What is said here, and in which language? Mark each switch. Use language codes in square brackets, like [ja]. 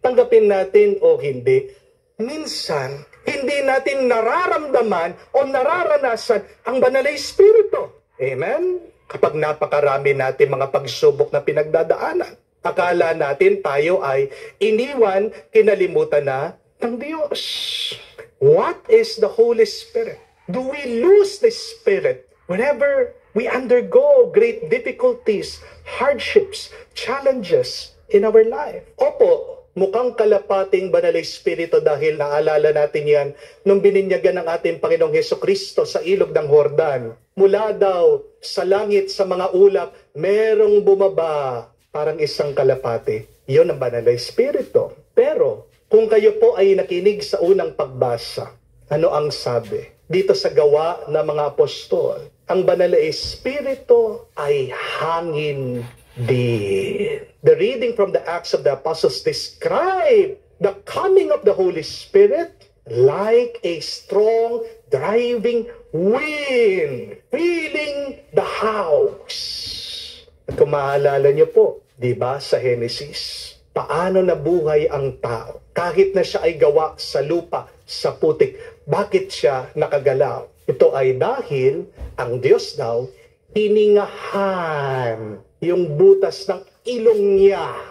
[tl] Tanggapin natin o hindi. Minsan, hindi natin nararamdaman o nararanasan ang banal na Espiritu. Amen? Kapag napakarami natin mga pagsubok na pinagdadaanan, akala natin tayo ay iniwan, kinalimutan na ng Diyos. [en] What is the Holy Spirit? Do we lose the Spirit whenever we undergo great difficulties, hardships, challenges in our life? [tl] Opo, mukhang kalapating banal na Espiritu dahil naalala natin yan nung bininyagan ng ating Panginoong Hesukristo sa ilog ng Jordan. Mula daw sa langit sa mga ulap, merong bumaba parang isang kalapati. Iyon ang banal na Espiritu. Pero kung kayo po ay nakinig sa unang pagbasa, ano ang sabi? Dito sa Gawa ng mga Apostol, ang banal na Espiritu ay hangin din. [en] The reading from the Acts of the Apostles describe the coming of the Holy Spirit like a strong driving wind filling the house. [tl] At kung maalala niyo po, di ba sa Genesis, paano nabuhay ang tao? Kahit na siya ay gawa sa lupa, sa putik, bakit siya nakagalaw? Ito ay dahil ang Diyos daw hiningahan yung butas ng ilong niya.